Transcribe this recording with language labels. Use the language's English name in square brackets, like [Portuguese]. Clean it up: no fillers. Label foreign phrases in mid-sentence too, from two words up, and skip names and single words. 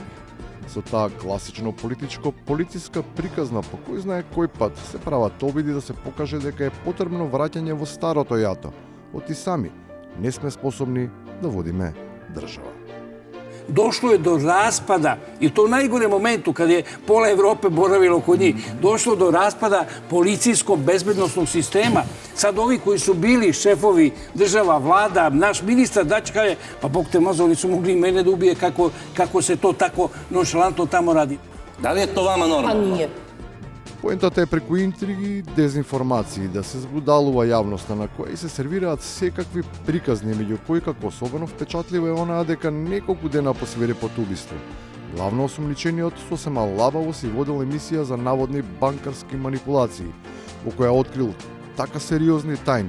[Macedonian] Со таа класично политичко-полициска приказна по кој знае кој пат се прават обиди да се покаже дека е потребно враќање во старото јато, оти сами не сме способни да водиме држава. [Serbian] Дошло е до распада, и то најгоре моменту, каде пола Европе боравило кod njih, došlo do raspada policijsko-bezbednostnog sistema. Sad ovi koji su bili šefovi država, vlada, naš ministar Dačić kaže, pa Bog te mazao, oni su mogli mene da ubije kako se to tako nonšalantno tamo radi. Da li je to vama normalno? Nije. [Macedonian] Поентата е преку интриги и дезинформации да се збудалува јавноста на која и се сервираат секакви приказни, меѓу кои како особено впечатливо е онаа дека неколку дена по свирепото убиство главно осумничениот сосема лабаво си водел емисија за наводни банкарски манипулации, во која открил така сериозни тајни.